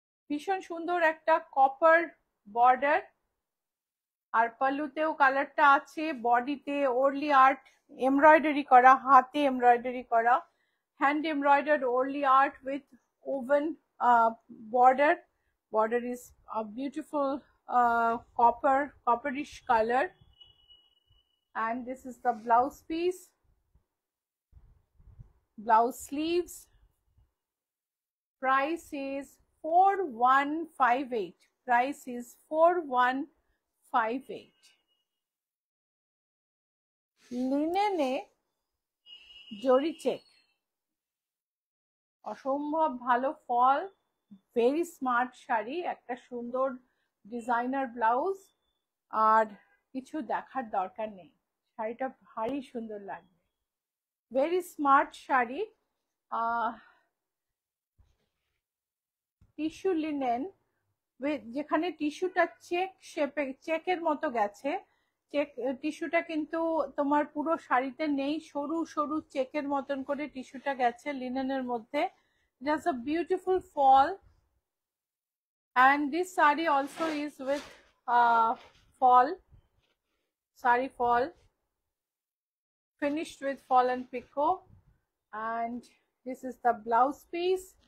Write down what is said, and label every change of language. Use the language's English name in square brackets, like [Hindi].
[Bangla] ভীষণ সুন্দর একটা কপার বর্ডার, আর পাল্লুতেও কালারটা আছে। বডিতে ওরলি আর্ট এমব্রয়ডারি করা, হাতে এমব্রয়ডারি করা, [English] Hand embroidered Warli art with woven border. Border is a beautiful copperish color, and this is the blouse piece, blouse sleeves. Price is 4158. Price is 4158. [Bangla] লিনেনে জরি চেক, অসম্ভব ভালো ফল, [English] very smart [Bangla] শাড়ি, একটা সুন্দর ডিজাইনার ব্লাউজ, আর কিছু দেখার দরকার নেই, শাড়িটা ভারী সুন্দর লাগবে, very smart sari. Tissue linen, যেখানে টিস্যুটা চেক শেপে, চেকের মতো গেছে, চেক টিস্যুটা কিন্তু তোমার পুরো শাড়িতে নেই, সরু সরু চেকের মতন করে টিস্যুটা গেছে লিনেনের মধ্যে। [English] Just a beautiful fall, and this sari also is with fall, sari fall, finished with fall and picot, and this is the blouse piece.